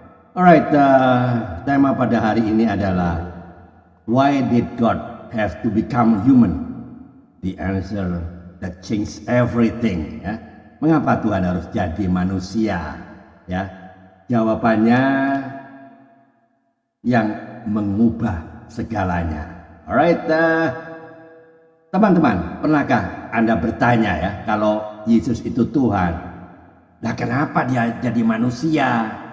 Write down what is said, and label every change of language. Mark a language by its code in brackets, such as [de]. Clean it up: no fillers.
[en] Alright, [id] tema pada hari ini adalah [en] why did God have to become human? The answer that changed everything. [id] Ya. Mengapa Tuhan harus jadi manusia? Ya, jawabannya yang mengubah segalanya. Alright, teman-teman, pernahkah Anda bertanya ya, kalau Yesus itu Tuhan, nah kenapa dia jadi manusia?